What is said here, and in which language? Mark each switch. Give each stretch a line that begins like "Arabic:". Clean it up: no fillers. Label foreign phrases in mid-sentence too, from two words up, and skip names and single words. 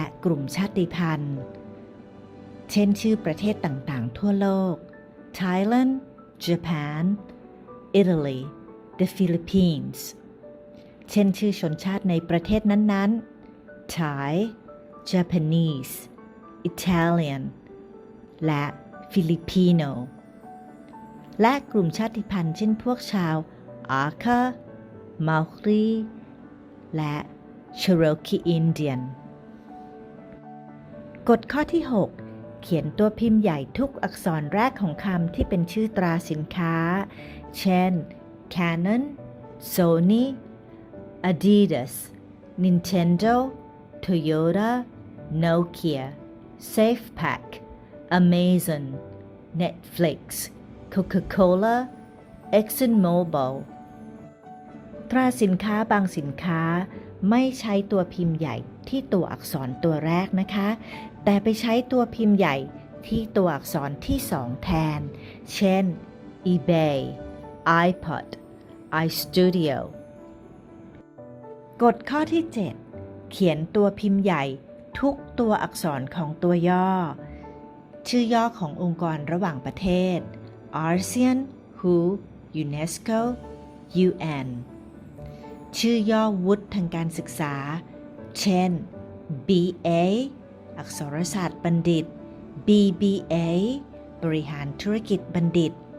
Thai: กลุ่มชาติพันธุ์เช่นชื่อประเทศต่างๆทั่วโลก Thailand Japan Italy the Philippines เช่นชื่อชนชาติในประเทศนั้นๆ
English: Thai Japanese Italian
Thai: และ Filipino และกลุ่มชาติพันธุ์เช่นพวกชาว Aka Maori และ Cherokee Indian กฎข้อที่ 6 เขียนตัวพิมพ์ใหญ่ทุกอักษรแรกของคำที่เป็นชื่อตราสินค้า เช่น Canon Sony Adidas Nintendo Toyota Nokia SafePack Amazon Netflix Coca-Cola ExxonMobil ตราสินค้าบางสินค้าไม่ใช้ตัวพิมพ์ใหญ่ที่ตัวอักษรตัวแรกนะคะแต่ไป ใช้ตัวพิมพ์ใหญ่ที่ตัวอักษรที่2แทนเช่น eBay iPod iStudio กฎ ข้อที่ 7 เขียนตัวพิมพ์ใหญ่ทุกตัวอักษรของตัวย่อชื่อย่อขององค์กรระหว่างประเทศ ASEAN WHO UNESCO UN ชื่อย่อวุฒิทางการศึกษาเช่น BA อักษรศาสตร์บัณฑิต BBA บริหารธุรกิจบัณฑิต